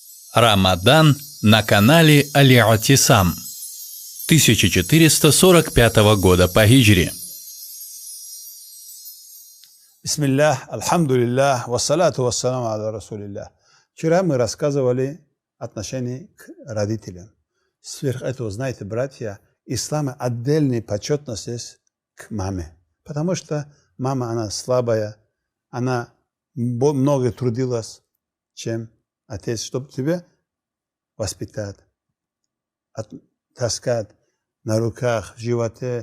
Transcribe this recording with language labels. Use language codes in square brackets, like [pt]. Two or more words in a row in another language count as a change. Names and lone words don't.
[ru] Рамадан на канале Аль-Атисам 1445 года по хиджре. Бисмиллах, [ar] الحمد لله والصلاة والسلام على رسول الله. [ru] Вчера мы рассказывали отношение к родителям. Сверх этого, знаете, братья, ислама отдельная почетность есть к маме. Потому что мама, она слабая, она много трудилась, чем отец, чтобы тебя воспитать, таскать на руках, в животе.